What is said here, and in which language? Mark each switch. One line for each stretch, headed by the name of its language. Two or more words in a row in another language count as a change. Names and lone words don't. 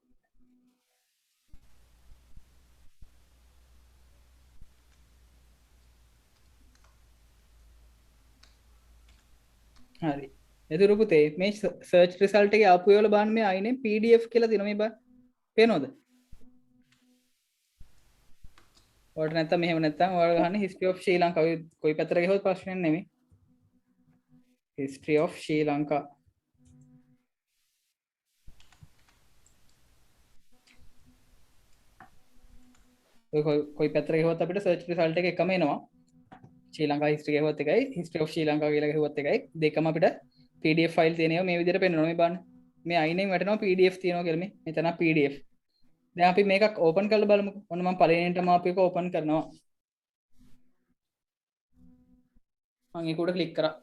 Sinhala: හරි. එතකොට පුතේ මේ
English: search result
Sinhala: එකේ ආපු ඒවල බලන්න මේ අයිනේ PDF කියලා තියෙනවා මේ බලන්න. පේනවද? ඔයාලට නැත්තම් මෙහෙම නැත්තම් ඔයාලා ගහන්නේ
English: history of Sri Lanka
Sinhala: කොයි පැත්තට ගියොත් ප්‍රශ්නයක් නෙමෙයි.
English: history of Sri Lanka.
Sinhala: ඔය කොයි පැත්තට ගියොත් අපිට
English: search result
Sinhala: එක එකම එනවා. ශ්‍රී ලංකා history ගියොත් එකයි
English: history of Sri Lanka
Sinhala: කියලා ගියොත් එකයි දෙකම අපිට
English: PDF file
Sinhala: තියෙනවා මේ විදිහට පෙන්නනවා මේ බලන්න. මේ අයිනෙන් වැටෙනවා PDF තියෙනවා කියලා මේ. මෙතන PDF. දැන් අපි මේකක් ඕපන් කරලා බලමුකෝ. ඔන්න මම පළවෙනියටම අපි එක ඕපන් කරනවා. මම ඒක උඩ ක්ලික් කරා.